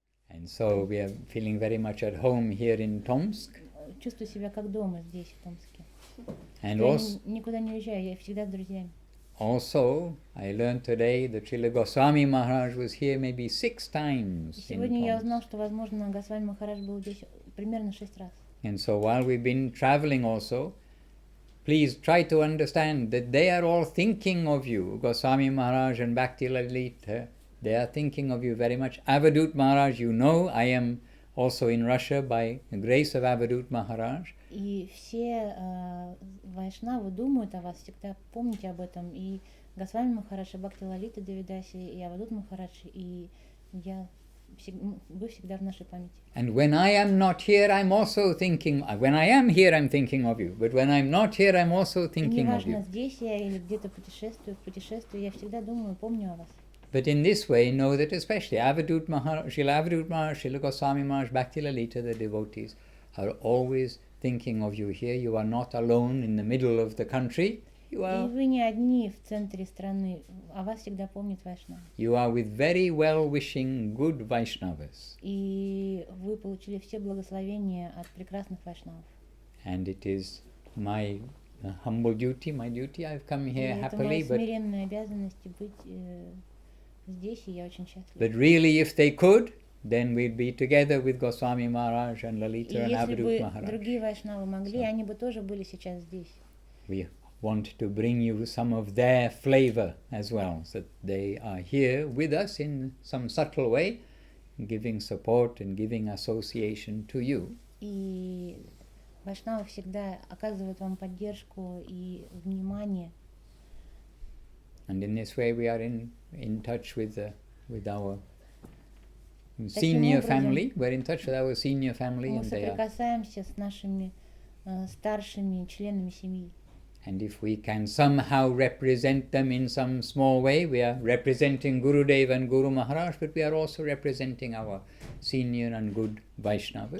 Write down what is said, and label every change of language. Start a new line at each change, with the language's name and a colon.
English: And so we are feeling very much at home here in Tomsk.
Russian: Чувствую себя как дома здесь, в Томске.
English: And
Russian: Я
English: also,
Russian: никуда не уезжаю, я всегда с друзьями.
English: also, I learned today that Srila Goswami Maharaj was here maybe 6 times in
Russian: Сегодня я
English: Tomsk.
Russian: узнал, что, возможно, Госвами Махарадж был здесь примерно 6 раз.
English: And so while we've been traveling also, please try to understand that they are all thinking of you. Goswami Maharaj and Bhakti Lalita, they are thinking of you very much. Avadut Maharaj, you know, I am also in Russia by the grace of Avadut Maharaj.
Russian: И все вайшнавы думают о вас, всегда помните об этом. И Госвами Махарадж, и Бхакти Лалита Девидаси, и Авадут Махарадж, и вы всегда в нашей памяти.
English: And when I am not here, I'm also thinking, when I am here, I'm thinking of you. But when I'm not here, I'm also thinking of you.
Russian: Неважно, здесь я или где-то путешествую, я всегда думаю, помню о вас.
English: But in this way, know that especially Avadut Maharaj, Srila Avadut Maharaj, Srila Goswami Maharaj, Bhakti Lalita, the devotees, are always thinking of you here. You are not alone in the middle of the country.
Russian: И вы не одни в центре страны, о вас всегда помнит Вайшнав.
English: You are with very well-wishing, good Vaishnavas.
Russian: И вы получили все благословения от прекрасных Вайшнавов.
English: And it is my humble duty, I've come here happily.
Russian: Это моя смиренная обязанность быть здесь, и я очень счастлива.
English: But really, if they could, then we'd be together with Goswami Maharaj and Lalita and Avadut Maharaj.
Russian: Если бы другие Вайшнавы могли, они бы тоже были сейчас здесь.
English: We want to bring you some of their flavor as well, so that they are here with us in some subtle way, giving support and giving association to you.
Russian: И Вайшнавы всегда оказывают вам поддержку и внимание.
English: And in this way we are in touch with our senior family. We're in touch with our senior family.
Russian: Мы соприкасаемся с нашими старшими членами семьи.
English: And if we can somehow represent them in some small way, we are representing Gurudev and Guru Maharaj, but we are also representing our senior and good Vaishnavas.